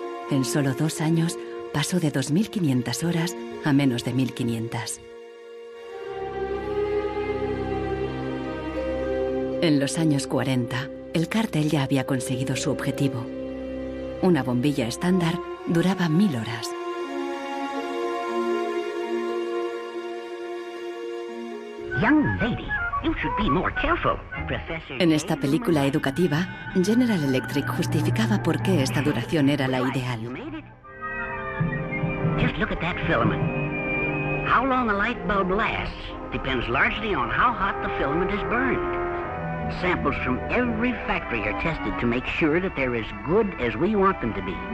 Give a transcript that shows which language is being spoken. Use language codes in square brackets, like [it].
[es] En solo 2 años pasó de 2.500 horas a menos de 1.500. En los años 40, el cártel ya había conseguido su objetivo. Una bombilla estándar duraba 1000 horas. [en] Young lady, you should be more careful. Professor. [es] En esta película educativa, General Electric justificaba por qué esta duración era la ideal. [en] Just look at that filament. How long a light bulb lasts depends largely on how hot the filament is burned. Samples from every factory are tested to make sure that they're as good as we want them to be.